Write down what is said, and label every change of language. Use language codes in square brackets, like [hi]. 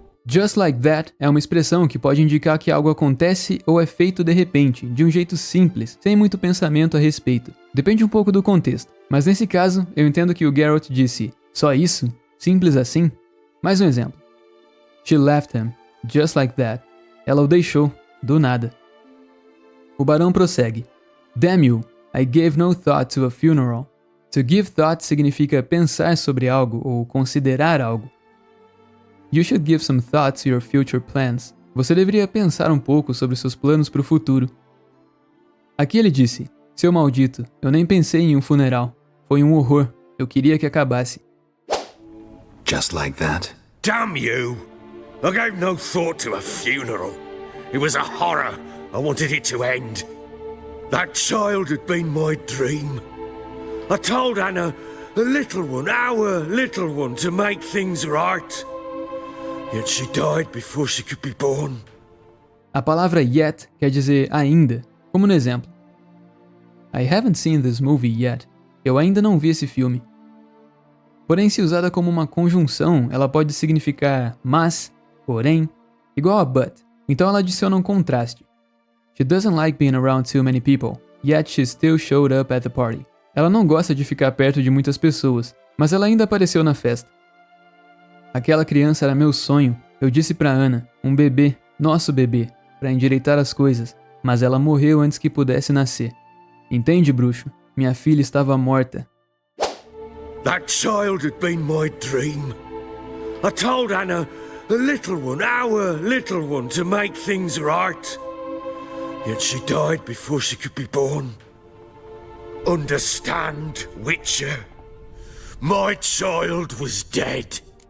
[en] Just like that [pt] é uma expressão que pode indicar que algo acontece ou é feito de repente, de um jeito simples, sem muito pensamento a respeito. Depende um pouco do contexto, mas nesse caso eu entendo que o Geralt disse só isso? Simples assim? Mais um exemplo. [en] She left him, just like that. [pt] Ela o deixou, do nada. O barão prossegue. [en] Damn you, I gave no thought to a funeral. To give thought [pt] significa pensar sobre algo ou considerar algo. [en] You should give some thought to your future plans. [pt] Você deveria pensar um pouco sobre seus planos para o futuro. Aqui ele disse, seu maldito, eu nem pensei em um funeral. Foi um horror, eu queria que acabasse. [en] Just like that? Damn you! I gave no thought to a funeral. It was a horror. I wanted it to end. That child had been my dream. I told Anna, the little one, our little one, to make things right. Yet she died before she could be born. [pt] A palavra yet quer dizer ainda, como no exemplo. [en] I haven't seen this movie yet. [pt] Eu ainda não vi esse filme. Porém, se usada como uma conjunção, ela pode significar mas, porém, igual a but. Então ela adiciona um contraste. She doesn't like being around too many people, yet she still showed up at the party. Ela não gosta de ficar perto de muitas pessoas, mas ela ainda apareceu na festa. Aquela criança era meu sonho, eu disse pra Anna, um bebê, nosso bebê, pra endireitar as coisas, mas ela morreu antes que pudesse nascer. Entende, bruxo? Minha filha estava morta. [en] That child had been my dream. I told Anna, the little one, our little one, to make things right. Yet she died before she could be born. Understand, Witcher? My child was dead.